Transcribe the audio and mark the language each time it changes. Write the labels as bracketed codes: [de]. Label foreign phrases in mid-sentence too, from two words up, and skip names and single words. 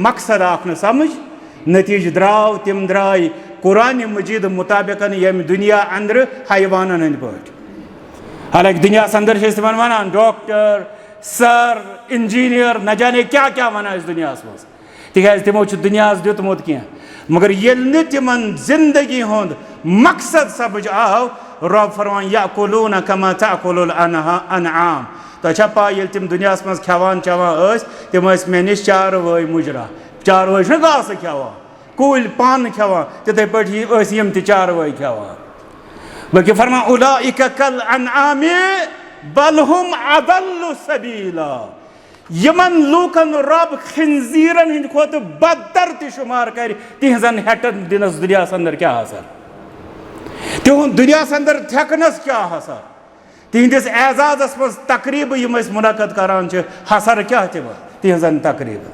[ks] مقصد آکھ نہٕ سمجھ نتیٖجہٕ درٛاو تِم درٛاے قرآنِ مجیٖد مُطابق ییٚمہِ دُنیا انٛدرٕ حیوانن ہٕنٛدۍ پٲٹھۍ حالانکہِ دُنیاہس انٛدر چھِ أسۍ تِمن ونان ڈاکٹر سر انجیٖنیر نہ جانے کیٛاہ کیٛاہ ونان أسۍ دُنیاہس منٛز تِکیٛازِ تِمو چھُ دُنیاہس دیُتمُت کینٛہہ مگر ییٚلہِ نہٕ تِمن زندگی ہُنٛد مقصد سمجھ آو رب فرمان [ar] یأکلون کما تأکل الانعام. [ks] تۄہہِ چھا پاے ییٚلہِ تِم دُنیاہس منٛز کھٮ۪وان چٮ۪وان ٲسۍ تِم ٲسۍ مےٚ نِش چاروٲے مُجرا. چاروٲے چھُنہ گاسہٕ کھٮ۪وان کُلۍ پن کھٮ۪وان تِتھَے پٲٹھۍ ٲسۍ یِم تہِ چاروٲے کھٮ۪وان. بلکہِ فرمان [ar] اولئک کالانعام بل ہم اضل سبیلا. [ks] یِمن لوٗکن رب خنزیٖرن ہٕنٛدِ کھۄتہٕ بدتر تہِ شُمار کرِ تِہنٛزن ہٮ۪ٹن دِنس دُنیاہس انٛدر کیٛاہ اثر, تِہُنٛد دُنیاہس انٛدر تھٮ۪کنس کیٛاہ اثر, تِہنٛدِس اعزازس منٛز تقریٖبہٕ یِم أسۍ مُنعقد کران چھِ حسر کیٛاہ تِمن تِہنٛزن تقریٖبن.